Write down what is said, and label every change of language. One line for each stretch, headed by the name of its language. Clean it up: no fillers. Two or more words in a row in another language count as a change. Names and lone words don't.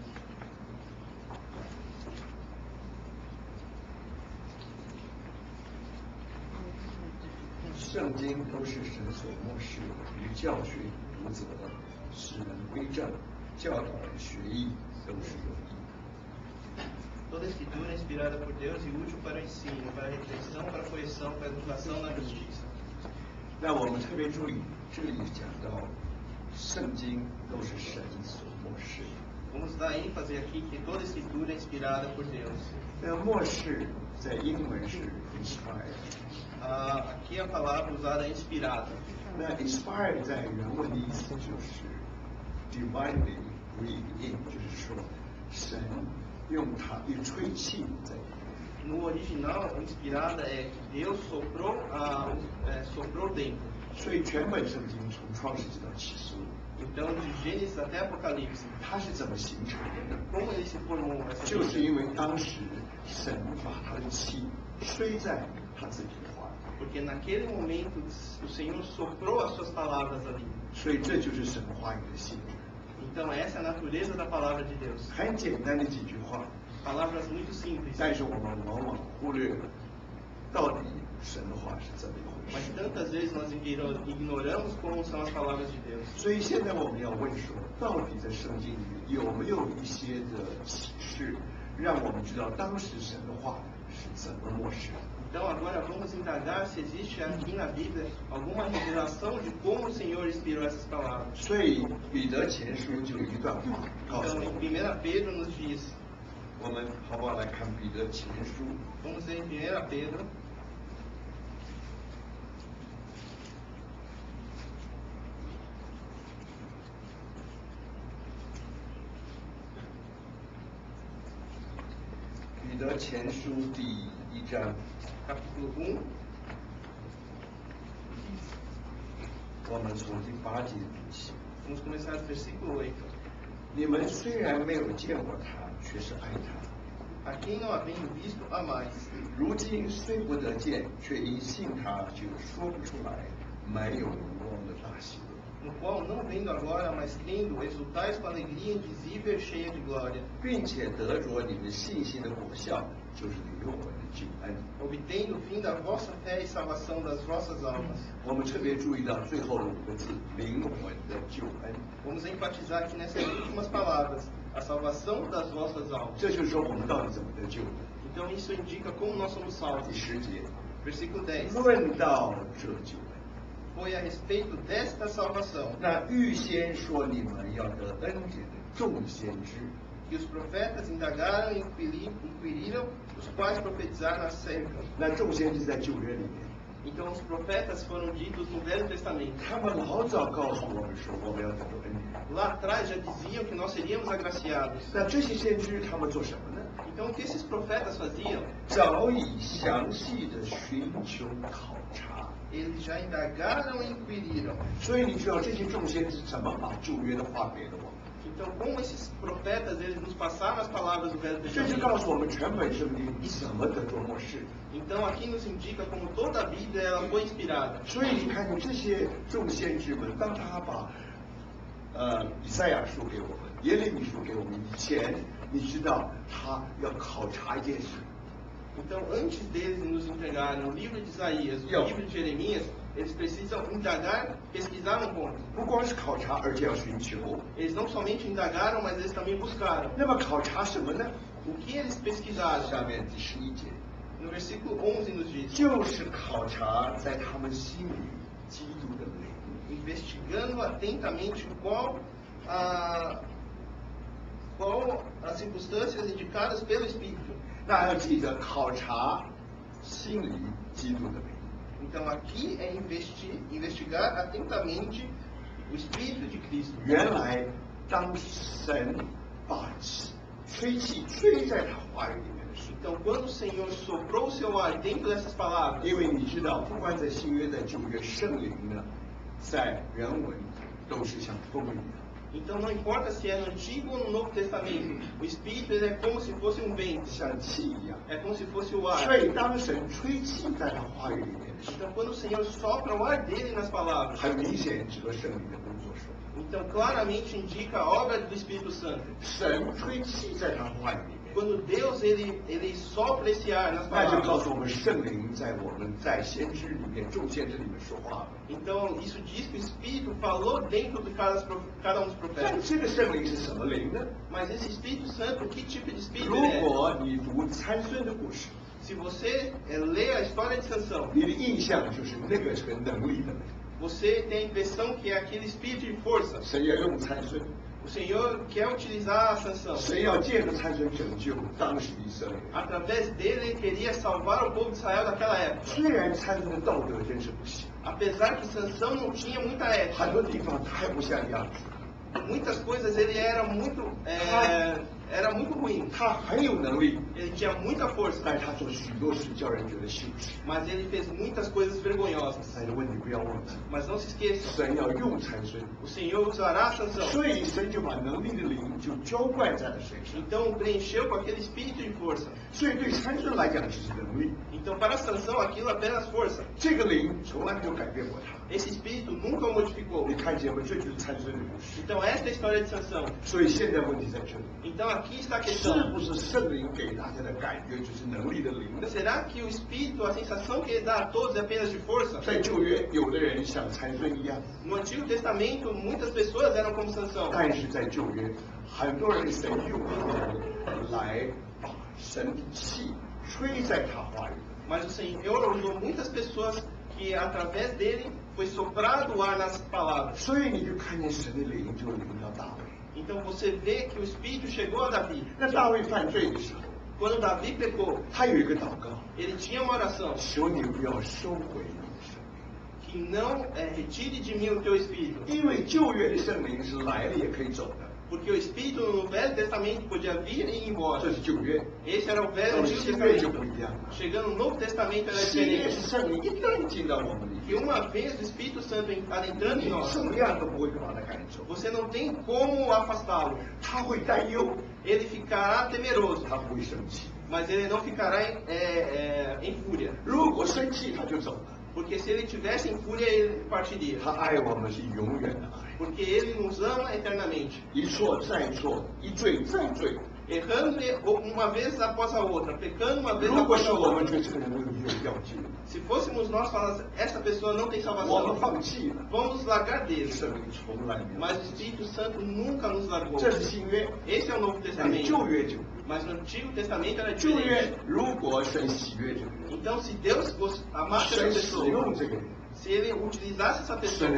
Chinese: 3。圣经都是神所默示的，与教训、读责、使人归正、教导人学艺，都是有益。
Portuguese: Toda a Escritura é inspirada por Deus e útil para o ensino, para a reflexão, para a correção, para a educação na justiça.
Chinese: 那我们特别注意，这里讲到圣经都是神所默示的。
Portuguese: Vamos dar ênfase aqui que toda a Escritura é inspirada por Deus.
Chinese: 那默示在英文是 inspired。
Portuguese: Aqui a palavra usada é inspirada.
Chinese: 那 inspired 在原文的意思就是
English: divinely breathed in，
Chinese: 就是说神用它一吹气在里面。
Portuguese: No original, inspirada é que Deus soprou dentro.
Chinese: 所以全本圣经从创世纪到启示录，
Portuguese: Então, de Gênesis até Apocalipse,
Chinese: 它是怎么形成的呢？
Portuguese: como ele se formou essa
Chinese: 就是因为当时神把他的气吹在他自己的话里，
Portuguese: Porque naquele momento o Senhor soprou as suas palavras ali.
Chinese: 所以这就是神话语的性质。
Portuguese: Então essa é a natureza da palavra de Deus.
Chinese: 很简单的几句话，
Portuguese: Palavras muito simples.
Chinese: 但是我们往往忽略了到底神的话是怎么一回
Portuguese: Mas
Chinese: 事。
Portuguese: tantas vezes nós ignoramos como são as palavras de Deus.
Chinese: 所以现在我们要问说，到底在圣经里面有没有一些的启示，让我们知道当时神的话是怎么漠视的？
Portuguese: Então agora vamos indagar se existe aqui na Bíblia alguma revelação de como o Senhor inspirou essas palavras.
Chinese: 所以彼得前书就有一段话告诉
Portuguese: Então
Chinese: 我
Portuguese: em
Chinese: 们，
Portuguese: 1 Pedro nos diz,
Chinese: 我们好不好来看彼得前书？
Portuguese: vamos ver em 1 Pedro,
Chinese: 彼得前书第1章，
Portuguese: capítulo 1,
Chinese: 我们从第8节读起。
Portuguese: vamos começar do versículo 8.
Chinese: 你们虽然没有见过他，却是爱他；
Portuguese: A quem não havendo visto, amais.
Chinese: 如今虽不得见，却因信他，就说不出来没有无光的大喜乐。
Portuguese: No qual, não vendo agora, mas crendo, exultais com alegria indizível e cheia de glória,
Chinese: 并且得着你们信心的果效，就是灵魂的救恩。
Portuguese: obtendo o fim da vossa fé e salvação das vossas almas.
Chinese: 我们特别注意到最后的5个字“灵魂的救恩
Portuguese: Vamos enfatizar aqui nessas últimas palavras, a salvação das vossas ”， almas.
Chinese: 这就是说我们到底怎么得救的。
Portuguese: Então isso indica como nós somos
Chinese: 第
Portuguese: salvos.
Chinese: 10节，
Portuguese: Versículo 10.
Chinese: 论到这救恩，
Portuguese: Foi a respeito desta salvação
Chinese: 那预先说你们要得恩典的众先知，
Portuguese: que os profetas indagaram e inquiriram, os quais profetizaram acerca.
Chinese: 那众先知在旧约里面，
Portuguese: Então os profetas foram ditos no Velho Testamento.
Chinese: 他们老早告诉我们说我们要得着恩典。
Portuguese: Lá atrás já diziam que nós seríamos agraciados.
Chinese: 那这些先知他们做什么呢？
Portuguese: Então o que esses profetas faziam?
Chinese: 早已详细的寻求考察。
Portuguese: Eles já indagaram e inquiriram.
Chinese: 所以你知道这些众先知怎么把旧约的话给了我们？
Portuguese: Então, como esses profetas, eles nos passaram as palavras do Velho
Chinese: 这就告
Portuguese: Testamento.
Chinese: 诉我们全本圣经怎么得着默示。
Portuguese: Então, aqui nos indica como toda a Bíblia ela foi inspirada.
Chinese: 所以你看见这些众先知们，当他把以赛亚书给我们、耶利米书给我们以前，你知道他要考察一件事，
Portuguese: Então, antes deles nos entregarem o livro de Isaías, o Yo. livro de Jeremias, eles precisam indagar, pesquisar um ponto.
Chinese: 不光是考察，而且要寻求。
Portuguese: Eles não somente indagaram, mas eles também buscaram.
Chinese: 那么考察什么呢？
Portuguese: O que eles pesquisaram?
Chinese: 下面第11节，
Portuguese: No versículo 11 nos diz:
Chinese: 就是考察在他们心里基督的美。
Portuguese: investigando atentamente qual as circunstâncias indicadas pelo Espírito.
Chinese: 那要记得考察心里基督的美。
Portuguese: Então aqui é investigar atentamente o Espírito de Cristo.
Chinese: 原来当神把吹气吹在他话语里面的时候，
Portuguese: Então quando o Senhor soprou o seu ar dentro dessas palavras,
Chinese: 因为你知道，不管在新约在旧约，圣灵呢，在原文都是像风一样。
Portuguese: Então não importa se é no Antigo ou no Novo Testamento, o Espírito ele é como se fosse um vento,
Chinese: 像气一样。
Portuguese: é como se fosse o ar.
Chinese: 所以当神吹气在他话语里面的时候，
Portuguese: Então quando o Senhor sopra o ar dele nas palavras,
Chinese: 很明显指着圣灵的工作说，
Portuguese: então claramente indica a obra do Espírito Santo.
Chinese: 神吹气在他话语里面，
Portuguese: Quando Deus ele sopra esse ar nas
Chinese: 那就告
Portuguese: palavras,
Chinese: 诉我们圣灵在我们在先知里面众先知里面说话了。
Portuguese: então isso diz que o Espírito falou dentro de cada um dos
Chinese: 但
Portuguese: profetas.
Chinese: 这个圣灵是什么灵呢？
Portuguese: Mas esse Espírito Santo, que tipo de Espírito
Chinese: 如
Portuguese: ele é?
Chinese: 果你读参孙的故事，
Portuguese: Se você lê a história de Sansão,
Chinese: 你的印象就是那个是个能力的灵。
Portuguese: você tem a impressão que é aquele espírito de força.
Chinese: 神要用参孙，
Portuguese: O Senhor quer utilizar Sansão.
Chinese: 神要借着参孙拯救当时以色列人。
Portuguese: Através dele, ele queria salvar o povo de Israel daquela época.
Chinese: 虽然参孙的道德真是不行，
Portuguese: Apesar que Sansão não tinha muita
Chinese: 很
Portuguese: ética,
Chinese: 多地方太不像样子，
Portuguese: muitas coisas ele era muito ruim.
Chinese: 他很有能力，
Portuguese: Ele tinha muita força,
Chinese: 但是他做许多事叫人觉得羞耻。
Portuguese: mas ele fez muitas coisas vergonhosas.
Chinese: 但是问题不要忘记，
Portuguese: Mas não se esqueça,
Chinese: 神要用参孙，
Portuguese: o Senhor usará Sansão.
Chinese: 所以神就把能力的灵就浇灌在了身上。
Portuguese: Então preencheu com aquele espírito de força.
Chinese: 所以对参孙来讲只是能力，
Portuguese: Então para Sansão aquilo é apenas força.
Chinese: 这个灵从来没有改变过他。
Portuguese: Esse espírito nunca o modificou.
Chinese: 你看见吗？这就是参孙的故事。
Portuguese: Então esta é a história de Sansão.
Chinese: 所以现在问题在这里，
Portuguese: Então aqui está a
Chinese: 是
Portuguese: questão.
Chinese: 不是圣灵给大家的感觉就是能力的灵呢？
Portuguese: Será que o espírito, a sensação que ele dá a todos é apenas de força?
Chinese: 在旧约，有的人像参孙一样，
Portuguese: No Antigo Testamento, muitas pessoas eram como Sansão.
Chinese: 但是在旧约，很多人神用来把神的气吹在他话语里。
Portuguese: Mas o Senhor usou muitas pessoas que através dele foi soprado o ar nas palavras.
Chinese: 所以你就看见神的灵就临到大卫。
Portuguese: Então você vê que o espírito chegou a Davi.
Chinese: 那大卫犯罪的时候，
Portuguese: Quando Davi pecou,
Chinese: 他有一个祷告，
Portuguese: ele tinha uma oração:
Chinese: 求你不要收回你的生命，
Portuguese: que não retire de mim o teu espírito.
Chinese: 因为旧约的圣灵是来了也可以走的，
Portuguese: Porque o espírito no Velho Testamento podia vir e ir embora.
Chinese: 这是旧约。
Portuguese: Esse era o
Chinese: 到
Portuguese: Velho
Chinese: 了
Portuguese: Antigo
Chinese: 新约就不
Portuguese: Testamento.
Chinese: 一样了，
Portuguese: Chegando no Novo Testamento era
Chinese: 新约
Portuguese: diferente.
Chinese: 是圣灵一旦进到我们里
Portuguese: Que
Chinese: 面，
Portuguese: uma vez o Espírito Santo adentrando em
Chinese: 你
Portuguese: nós,
Chinese: 怎么样都不会把他赶走，
Portuguese: você não tem como afastá-lo.
Chinese: 他会担忧，
Portuguese: Ele ficará temeroso,
Chinese: 他不会生气。
Portuguese: mas ele não ficará em fúria.
Chinese: 如果生气，他就走了。
Portuguese: Porque se ele tivesse em fúria, ele partiria.
Chinese: 他爱我们是永远的爱，
Portuguese: Porque ele nos ama eternamente.
Chinese: 一错再错，一罪再罪。
Portuguese: Errando uma vez após a outra, pecando uma vez
Chinese: 如果
Portuguese: após
Chinese: 是
Portuguese: a
Chinese: 我们
Portuguese: outra.
Chinese: 觉得这个人没有要紧，
Portuguese: Se fôssemos nós falar, essa pessoa não tem
Chinese: 我们
Portuguese: salvação,
Chinese: 放弃了，
Portuguese: vamos largar dele.
Chinese: 圣灵从来没有。
Portuguese: Mas o Espírito Santo nunca nos largou.
Chinese: 这是新约，
Portuguese: Esse é o Novo
Chinese: 但是旧
Portuguese: Testamento.
Chinese: 约就
Portuguese: Mas no Antigo Testamento era
Chinese: 旧约
Portuguese: diferente.
Chinese: 如果神喜悦这个人，
Portuguese: Então, se Deus amasse essa
Chinese: 神使用
Portuguese: pessoa,
Chinese: 这个人，
Portuguese: se ele utilizasse essa
Chinese: 神的